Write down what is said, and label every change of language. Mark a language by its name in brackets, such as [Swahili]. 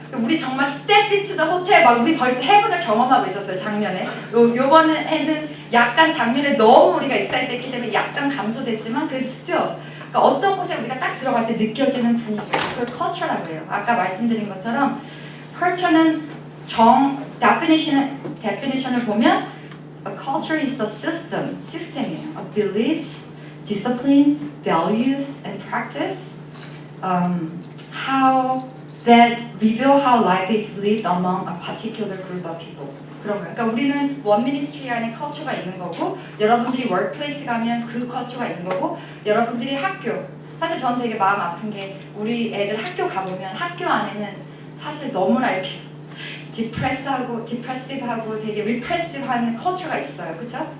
[Korean] 우리 정말 [English] step into the hotel [Korean] 막 우리 벌써 헤븐을 경험하고 있었어요. 작년에 요번에는 약간 작년에 너무 우리가 excited 했기 때문에 약간 감소됐지만 그 still 그러니까 어떤 곳에 우리가 딱 들어갈 때 느껴지는 분위기 그걸 culture라고 해요. 아까 말씀드린 것처럼 [English] culture는 definition을 보면 a culture is the system이에요. Of beliefs, disciplines, values, and practice. How that reveal how life is lived among a particular group of people. [Korean] 그런 거예요. 그러니까 우리는 원 미니스트리 안에 컬처가 있는 거고, 여러분들이 워크플레이스 가면 그 컬처가 있는 거고, 여러분들이 학교. 사실 저는 되게 마음 아픈 게 우리 애들 학교 가보면 학교 안에는 사실 너무나 이렇게 디프레시브하고 되게 리프레시브한 컬처가 있어요. 그죠?